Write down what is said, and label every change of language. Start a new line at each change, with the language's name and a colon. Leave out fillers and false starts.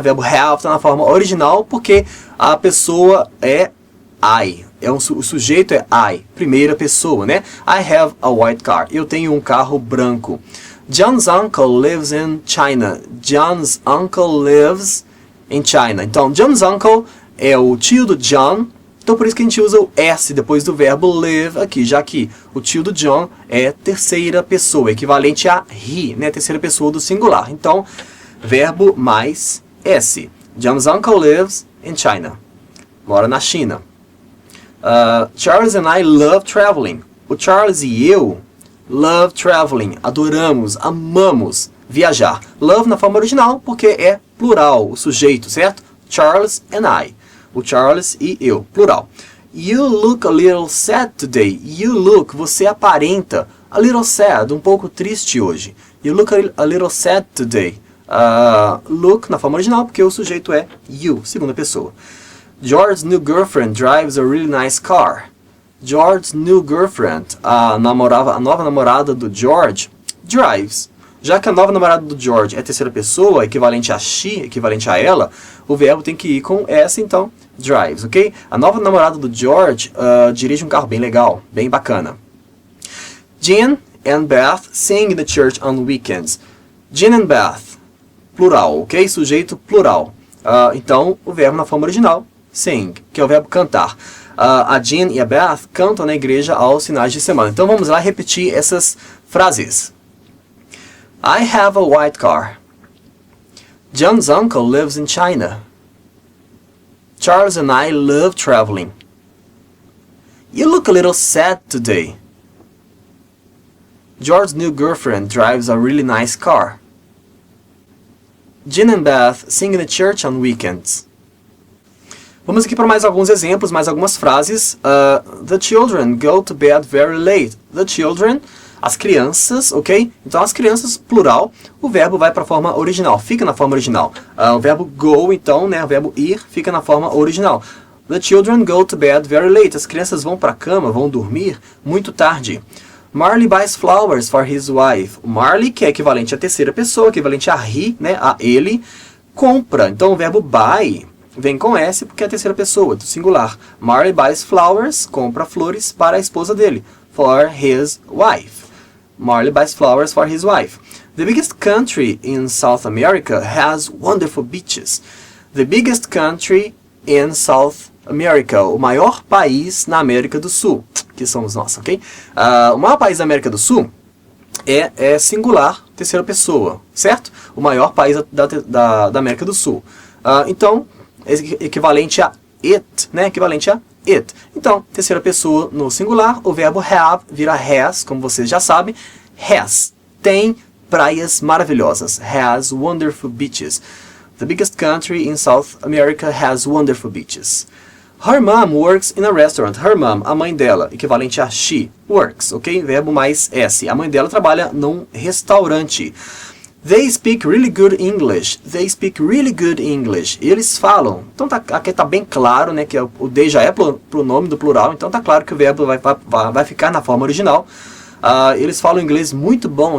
Portuguese: Verbo have está na forma original porque a pessoa é I. O sujeito é I, primeira pessoa, né?
English: I have a white car.
Portuguese: Eu tenho um carro branco.
English: John's uncle lives in China. John's uncle lives in China.
Portuguese: Então, John's uncle é o tio do John. Então, por isso que a gente usa o S depois do verbo live aqui, já que o tio do John é terceira pessoa, equivalente a he, né? Terceira pessoa do singular. Então, verbo mais S.
English: John's uncle lives in China.
Portuguese: Mora na China.
English: Charles and I love traveling.
Portuguese: O Charles e eu
English: love traveling.
Portuguese: Adoramos, amamos viajar. Love na forma original porque é plural, o sujeito, certo?
English: Charles and I.
Portuguese: O Charles e eu, plural.
English: You look a little sad today. You look,
Portuguese: você aparenta.
English: A little sad,
Portuguese: um pouco triste hoje.
English: You look a little sad today.
Portuguese: Look na forma original porque o sujeito é you, segunda pessoa.
English: George's new girlfriend drives a really nice car. George's new girlfriend,
Portuguese: a nova namorada do George, drives. Já que a nova namorada do George é terceira pessoa, equivalente a she, equivalente a ela, o verbo tem que ir com essa, então, drives, ok? A nova namorada do George dirige um carro bem legal, bem bacana.
English: Jean and Beth sing in the church on weekends. Jean and Beth,
Portuguese: plural, ok? Sujeito plural. Então, o verbo na forma original, sing, que é o verbo cantar. A Jean e a Beth cantam na igreja aos finais de semana. Então, vamos lá repetir essas frases.
English: I have a white car. John's uncle lives in China. Charles and I love traveling. You look a little sad today. George's new girlfriend drives a really nice car. Jean and Beth sing in the church on weekends.
Portuguese: Vamos aqui para mais alguns exemplos, mais algumas frases.
English: The children go to bed very late.
Portuguese: The children, as crianças, ok? Então, as crianças, plural, o verbo vai para a forma original, fica na forma original. O verbo go, então, né, o verbo ir, fica na forma original.
English: The children go to bed very late.
Portuguese: As crianças vão para a cama, vão dormir muito tarde.
English: Marley buys flowers for his wife.
Portuguese: O Marley, que é equivalente à terceira pessoa, equivalente a he, né, a ele, compra. Então, o verbo buy vem com S porque é a terceira pessoa, do singular.
English: Marley buys flowers,
Portuguese: compra flores para a esposa dele.
English: For his wife. Marley buys flowers for his wife. The biggest country in South America has wonderful beaches. The biggest country in South America.
Portuguese: O maior país na América do Sul. Que somos nós, ok? O maior país da América do Sul é singular, terceira pessoa, certo? O maior país da América do Sul. Então, equivalente a it, né? Equivalente a it. Então, terceira pessoa no singular, o verbo have vira has, como vocês já sabem.
English: Has,
Portuguese: tem praias maravilhosas.
English: Has wonderful beaches. The biggest country in South America has wonderful beaches. Her mom works in a restaurant. Her mom,
Portuguese: a mãe dela, equivalente a she, works, ok? Verbo mais S. A mãe dela trabalha num restaurante.
English: They speak really good English. They speak really good English.
Portuguese: Eles falam. Então aqui está bem claro, né, que o they já é pronome do plural, então está claro que o verbo vai ficar na forma original. Eles falam inglês muito bom.